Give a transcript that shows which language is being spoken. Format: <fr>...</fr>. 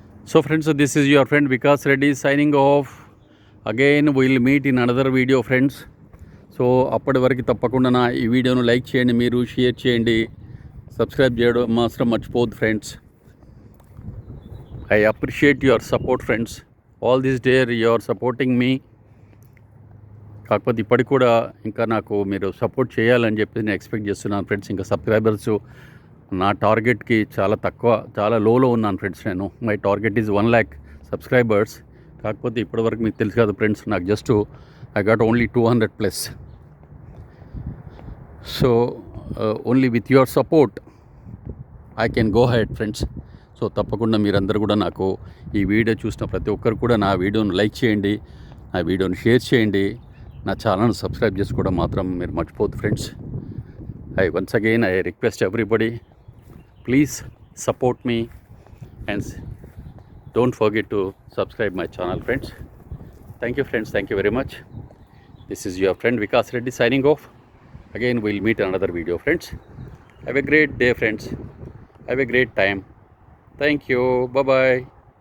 <en>So friends, this is your friend Vikas Reddy signing off. Again we will meet in another video friends.</en> <te>So అప్పటి వరకు తప్పకుండా నా ఈ వీడియోను like చేయండి, మీరు షేర్ చేయండి, సబ్స్క్రైబ్ చేయడం మాత్రం మర్చిపోవద్దు friends.</te> <en>I appreciate your support friends. All this day you are supporting me.</en> <te>కాకపోతే ఇప్పటికి కూడా ఇంకా నాకు మీరు సపోర్ట్ చేయాలని చెప్పి నేను ఎక్స్పెక్ట్ చేస్తున్నాను ఫ్రెండ్స్. ఇంకా సబ్స్క్రైబర్స్ నా టార్గెట్కి చాలా తక్కువ, చాలా లోలో ఉన్నాను ఫ్రెండ్స్. నేను</te> <en>My target is 1 lakh subscribers.</en> <te>కాకపోతే ఇప్పటివరకు మీకు తెలుసు కదా ఫ్రెండ్స్, నాకు just</te> <en>I got only 200+. So only with your support I can go head friends.</en> <te>So తప్పకుండా మీరందరూ కూడా నాకు ఈ వీడియో చూసిన ప్రతి ఒక్కరు కూడా నా వీడియోను లైక్ చేయండి, నా వీడియోని షేర్ చేయండి, నా ఛానల్ని సబ్స్క్రైబ్ చేసుకోవడం మాత్రం మీరు మర్చిపోవద్దు friends.</te> <en>Once again I request everybody, please support me and don't forget to subscribe my channel friends. Thank you friends, thank you very much. This is your friend Vikas Reddy signing off. Again we'll meet another video friends. Have a great day friends, have a great time. Thank you, bye bye.</en>